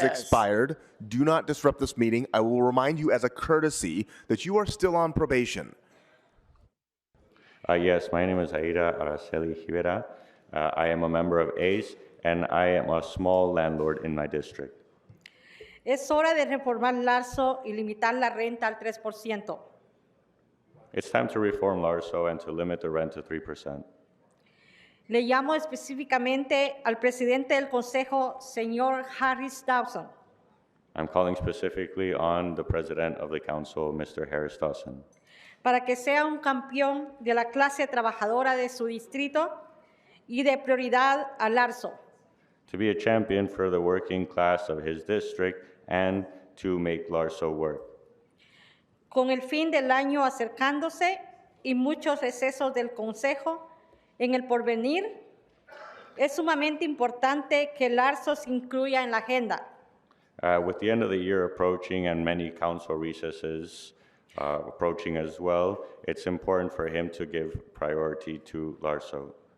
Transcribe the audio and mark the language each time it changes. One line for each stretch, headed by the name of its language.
English: has expired. Do not disrupt this meeting. I will remind you as a courtesy that you are still on probation. Yes, my name is Aida Araceli Rivera. I am a member of ACE, and I am a small landlord in my district.
Spanish: Es hora de reformar Larso y limitar la renta al 3%.
English: It's time to reform LARSO and to limit the rent to 3%.
Spanish: Le llamo específicamente al presidente del Consejo, señor Harris-Dawson,
English: I'm calling specifically on the president of the council, Mr. Harris-Dawson,
Spanish: para que sea un campeón de la clase trabajadora de su distrito y de prioridad a Larso.
English: to be a champion for the working class of his district and to make LARSO work.
Spanish: Con el fin del año acercándose y muchos recesos del Consejo en el porvenir, es sumamente importante que Larso se incluya en la agenda.
English: With the end of the year approaching and many council recesses approaching as well, it's important for him to give priority to LARSO.